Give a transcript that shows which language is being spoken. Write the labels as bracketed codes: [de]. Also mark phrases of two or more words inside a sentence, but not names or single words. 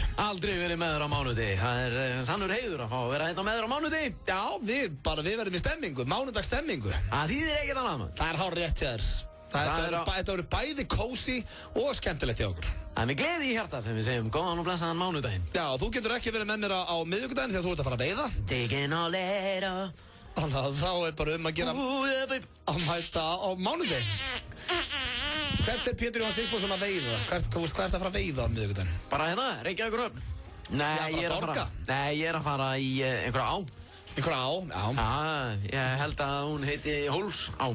[is] Aldrei verið með þér á mánudegi. Það er sannur heiður að fá að vera hérna með þér á mánudegi. Já, við verðum í stemmingu, mánudagstemmingu. Það þýðir ekkert annað maður. Það er hárrétt hjá þér. Þetta voru bæði kósí og skemmtilegt hjá okkur. Það er með gleði í hjarta sem við segjum góðan og blessaðan mánudaginn. Já, þú getur ekki verið með mér á miðvikudaginn því að þú ert að fara að veiða. [en] Taking all later. [is] Þannig að þá er bara að gera að mæta á mánudaginn. Hvert er Pétur Jón Sigfússon að veiða? Hvert er að fara að veiða á miðvikudaginn? Bara hérna, Reykjavíkurhöfn. Nei, ég er að fara í einhverja á. Einhverja á, já. Já, ég held að hún heiti Hólsá.